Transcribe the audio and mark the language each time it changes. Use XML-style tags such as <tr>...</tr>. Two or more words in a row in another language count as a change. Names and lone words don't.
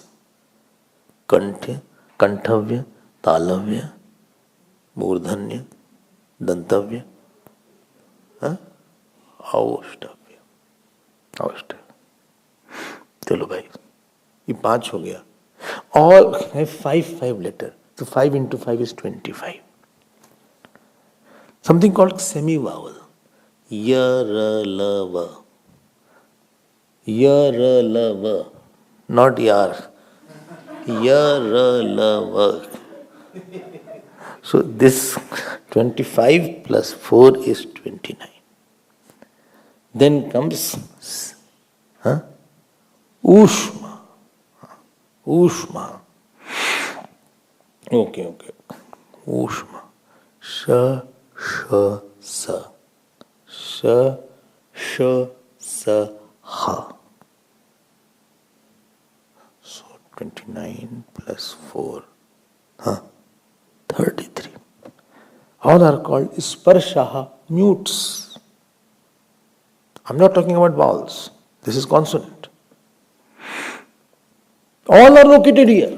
<sa>Kantya, Kanthavya, Talavya, Murdhanya, Dantavya, Avashtavya.</sa> <hi>चलो भाई, ये 5 हो गया.</hi> <en>All have 5 letter. So 5 into 5 is 25. Something called semi-vowel.</en> <sa>Ya-ra-la-va. Ya-ra-la-va.</sa> <en>Not yar. Ya-ra-la-va. So this 25 plus 4 is 29. Then comes Ushma. Ushma. Okay.</en> <sa>Ushma. Sha, sha, sa. Sha, sha, sa, ha.</sa> <en>So 29 plus 4. 33. All are called sparshaha, mutes. I'm not talking about vowels. This is consonant. All are located here.</en>